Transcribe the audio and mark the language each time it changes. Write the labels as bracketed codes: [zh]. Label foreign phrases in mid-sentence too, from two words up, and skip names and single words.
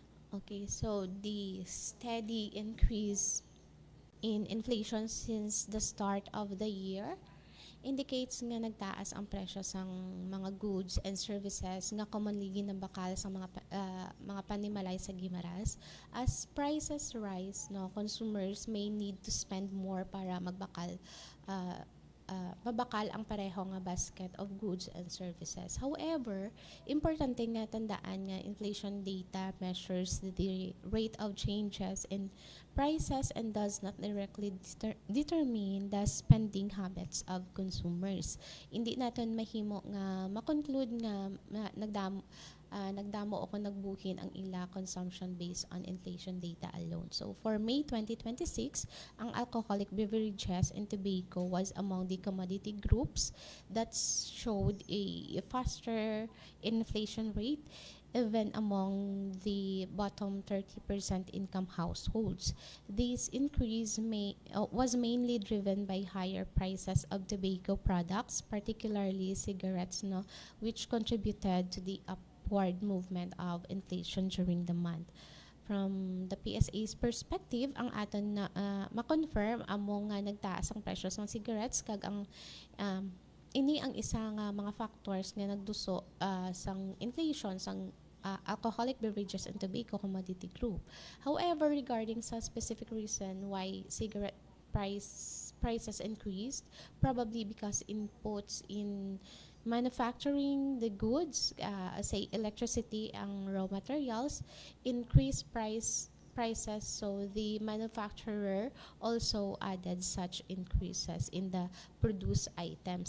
[en] Okay, so the steady increase in inflation since the start of the year indicates [hil] nga nagtaas ang presyo sang mga [en] goods and services [hil] nga commonly ginabakal sa mga panimalay sa Guimaras. [en] As prices rise, no, consumers may need to spend more [hil] para uh, mabakal ang pareho nga [en] basket of goods and services. However, [hil] importante nga tandaan nga [en] inflation data measures the rate of changes in prices and does not directly determine the spending habits of consumers. [hil] Hindi naton mahimo nga makonclude nga nagdamo o kung nagbuhin ang ila consumption [en] based on inflation data alone. So for May 2026, ang alcoholic beverages and tobacco was among the commodity groups that showed a faster inflation rate even among the bottom 30% income households. This increase was mainly driven by higher prices of tobacco products, particularly cigarettes, no, which contributed to the upward movement of inflation during the month. From the PSA's perspective, [hil] ang aton na ma-confirm amo nga nagtaas ang presyo ng cigarettes kag ang um, ini ang isa nga mga factors nga nagduso sang inflation sang [en] alcoholic beverages and tobacco commodity group. However, regarding sa specific reason why cigarette prices increased, probably because inputs in manufacturing the goods, say electricity ang raw materials, increased prices, so the manufacturer also added such increases in the produced items.